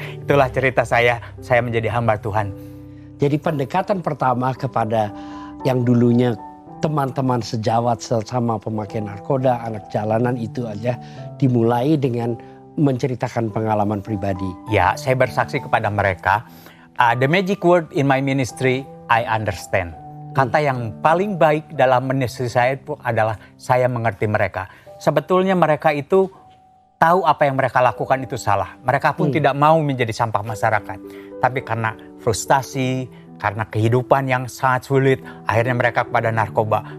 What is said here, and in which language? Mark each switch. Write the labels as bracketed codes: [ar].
[id] Itulah cerita saya menjadi hamba Tuhan. Jadi pendekatan pertama kepada yang dulunya teman-teman sejawat sesama pemakai narkoba, anak jalanan itu aja dimulai dengan menceritakan pengalaman pribadi. Ya, saya bersaksi kepada mereka. [en] The magic word in my ministry, I understand. [id] Kata yang paling baik dalam ministry saya itu adalah saya mengerti mereka. Sebetulnya mereka itu tahu apa yang mereka lakukan itu salah. Mereka pun tidak mau menjadi sampah masyarakat. Tapi karena frustasi, karena kehidupan yang sangat sulit, akhirnya mereka kepada narkoba.